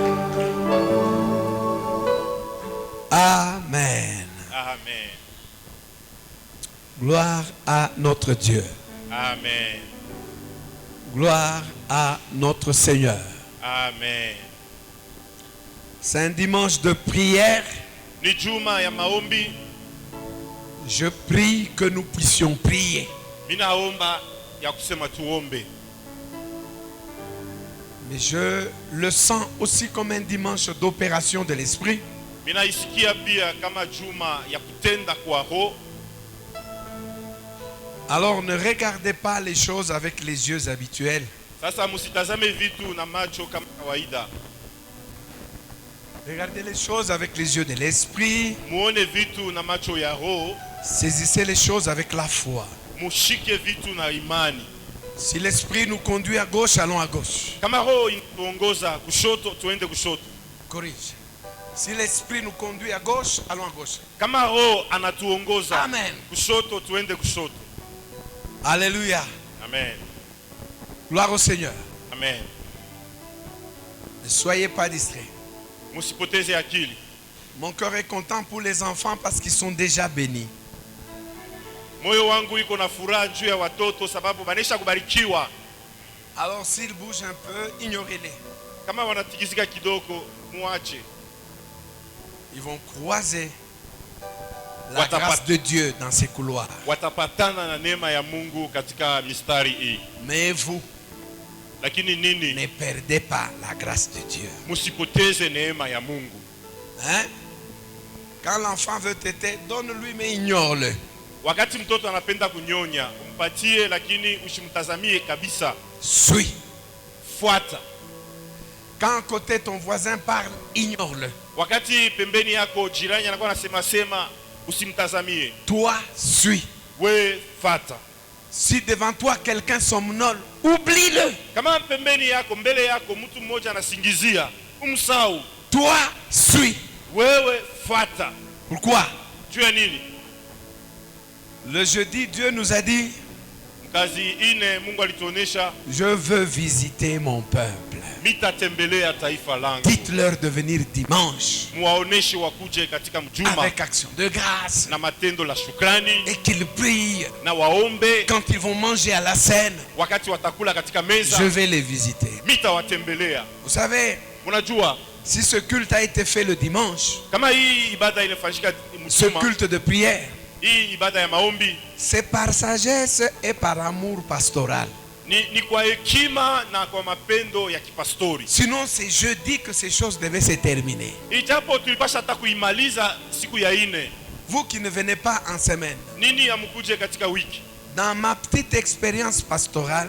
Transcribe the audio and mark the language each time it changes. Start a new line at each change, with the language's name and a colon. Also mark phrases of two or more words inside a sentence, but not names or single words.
French: Amen. Amen. Gloire à notre Dieu. Amen. Gloire à notre Seigneur. Amen. C'est un dimanche de prière.
Swahili: Ni juma ya maombi.
French: Je prie que nous puissions prier.
Swahili: Minaomba ya kusema tuombe.
French: Mais je le sens aussi comme un dimanche d'opération de l'esprit.
Swahili: Minaisikia pia kama juma ya kutenda kwa roho.
French: Alors ne regardez pas les choses avec les yeux habituels.
Swahili: Sasa musitazame vitu na macho kama kawaida.
French: Regardez les choses avec les yeux de l'esprit.
Swahili: Muone vitu na macho ya roho.
French: Saisissez les choses avec la foi.
Swahili: Mushike vitu na imani.
French: Si l'esprit nous conduit à gauche, allons à gauche.
Swahili: Kama roho inatuongoza kushoto, tuende kushoto.
French: Corrige. Si l'esprit nous conduit à gauche, allons à gauche.
Swahili: Kama roho anatuongoza Amen. kushoto, tuende kushoto.
French: Alléluia. Amen. Gloire au Seigneur. Amen. Ne soyez pas distraits.
Swahili: Musipoteze akili.
French: Mon cœur est content pour les enfants parce qu'ils sont déjà bénis.
Swahili: Moyo wangu iko na furaha juu ya watoto sababu banesha kubarikiwa.
French: Alors s'ils bougent un peu, ignorez-les.
Swahili: Kama wanatikisika kidogo, muache.
French: Ils vont croiser la grâce de Dieu dans ces couloirs.
Swahili: Watapatana na neema ya Mungu katika mistari hii.
French: Mais vous,
Swahili: lakini nini?
French: Ne perdez pas la grâce de Dieu.
Swahili: Musipoteze neema ya Mungu.
French: Hein? Quand l'enfant veut téter, donne-lui mais ignore-le.
Swahili: Wakati mtoto anapenda kunyonya, umpatie lakini usimtazamie kabisa.
French: Suis.
Swahili: Fuata.
French: Quand à côté ton voisin parle, ignore-le.
Swahili: Wakati pembeni yako jirani anakuwa anasema sema, usimtazamie.
French: Toi, suis.
Swahili: We fata.
French: Si devant toi quelqu'un somnole, oublie-le.
Swahili: Kama pembeni yako, mbele yako mtu mmoja anasingizia, umsahau.
French: Toi, suis.
Swahili: Wewe fata.
French: Pourquoi? Tu es
Swahili: nini?
French: Le jeudi, Dieu nous a dit,
Swahili: kazi ine Mungu alituonesha,
French: je veux visiter mon peuple.
Swahili: Mitatembelea taifa langu.
French: Dites-leur de venir dimanche.
Swahili: Muwaoneshe wakuje katika mjuma.
French: Avec action de grâce.
Swahili: Na matendo la shukrani.
French: Et qu'ils prient.
Swahili: Na waombe.
French: Quand ils vont manger à la scène.
Swahili: Wakati watakula katika meza.
French: Je vais les visiter.
Swahili: Mitawatembelea.
French: Vous savez,
Swahili: unajua,
French: si ce culte a été fait le dimanche,
Swahili: kama hii ibada ilifanyika mjuma,
French: ce culte de prière,
Swahili: hii ibada ya maombi,
French: c'est par sagesse et par amour pastoral.
Swahili: Ni kwa hekima na kwa mapendo ya kipastori.
French: Sinon c'est jeudi que ces choses devaient se terminer.
Swahili: Ijapo tulipasha hata kuimaliza siku ya 4.
French: Vous qui ne venez pas en semaine.
Swahili: Nini amkuje katika wiki?
French: Dans ma petite expérience pastorale,